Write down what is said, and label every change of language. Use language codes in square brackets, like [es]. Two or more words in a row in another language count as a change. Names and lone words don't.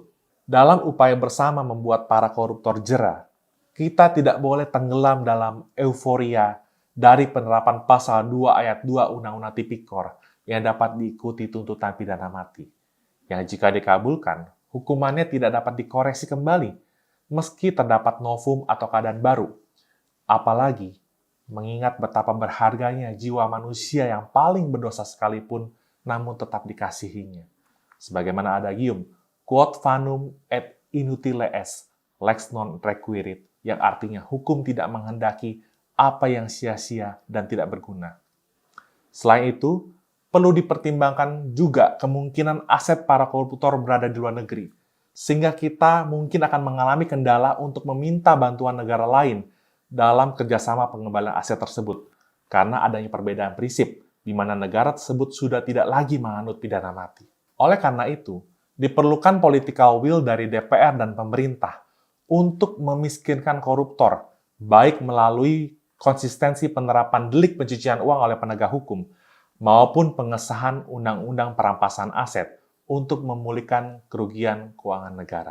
[id] Dalam upaya bersama membuat para koruptor jera, kita tidak boleh tenggelam dalam euforia dari penerapan pasal 2 ayat 2 Undang-Undang Tipikor yang dapat diikuti tuntutan pidana mati, yang jika dikabulkan, hukumannya tidak dapat dikoreksi kembali, meski terdapat novum atau keadaan baru. Apalagi, mengingat betapa berharganya jiwa manusia yang paling berdosa sekalipun, namun tetap dikasihinya. Sebagaimana adagium, [la] quod fanum et inutile est, lex non requirit, [id] yang artinya hukum tidak menghendaki apa yang sia-sia dan tidak berguna. Selain itu, perlu dipertimbangkan juga kemungkinan aset para koruptor berada di luar negeri, sehingga kita mungkin akan mengalami kendala untuk meminta bantuan negara lain dalam kerjasama pengembalian aset tersebut, karena adanya perbedaan prinsip, di mana negara tersebut sudah tidak lagi menganut pidana mati. Oleh karena itu, diperlukan [en] political will [id] dari DPR dan pemerintah untuk memiskinkan koruptor, baik melalui konsistensi penerapan delik pencucian uang oleh penegak hukum, maupun pengesahan undang-undang perampasan aset untuk memulihkan kerugian keuangan negara.